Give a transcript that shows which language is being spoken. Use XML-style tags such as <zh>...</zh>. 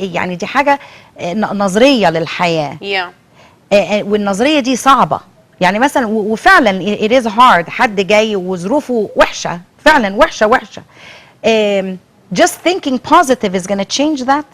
<ar>يعني دي حاجة نظرية للحياة.</ar> <en>Yeah.</en> <ar>والنظرية دي صعبة. يعني مثلا وفعلا</ar> <en>it is hard.</en> <ar>حد جاي وظروفه وحشة، فعلا وحشة.</ar> <en>Just thinking positive is going to change that.</en>